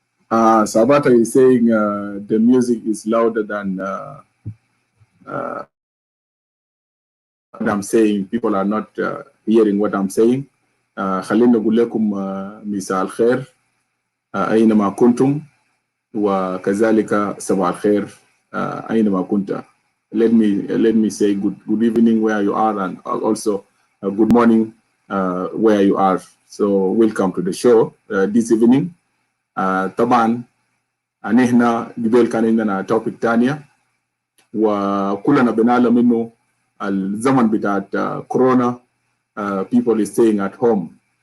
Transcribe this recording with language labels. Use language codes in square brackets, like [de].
[en] Sabata is saying the music is louder than what I'm saying. People are not hearing what I'm saying. [ar] خلينا نقول لكم مساء الخير أينما كنتم وكذلك صباح الخير أينما كنت. [en] Let me say good evening where you are, and also good morning where you are. So welcome to the show this evening. [ar] طبعا نحن قبل كان عندنا توبيك تانية وكلنا بنعلم انه الزمن بتاعت كورونا [en] people is staying at home.